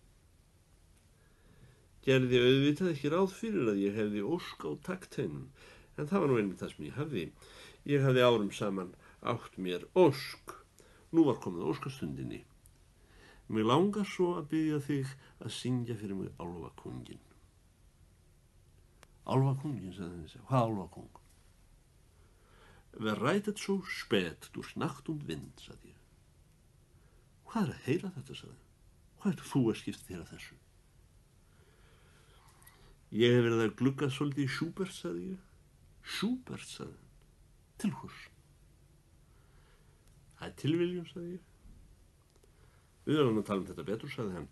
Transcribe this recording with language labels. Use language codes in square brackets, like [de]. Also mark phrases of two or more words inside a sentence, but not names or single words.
[is] Gerði auðvitað ekki ráð fyrir að ég hefði ósk á taktheinum, en það var nú einmitt það sem ég hafði. Ég hafði árum saman átt mér ósk. Nú var komið óskastundinni. Mig langar svo að biðja þig að syngja fyrir mig Álfakónginn. Álfakónginn, sagði hann. Hvað Álfakóng? [de] Wer reitet so spät durch Nacht und Wind, [is] sagði ég. Hvað að heyra þetta, sagði? Hvað þú að skipta þér að þessu? Ég hef verið að glugga svolítið í Schubert, sagði ég. Schubert, sagði hann. Til hvers? Það er tilviljun, sagði ég. Við verðum að tala þetta betur, sagði hann.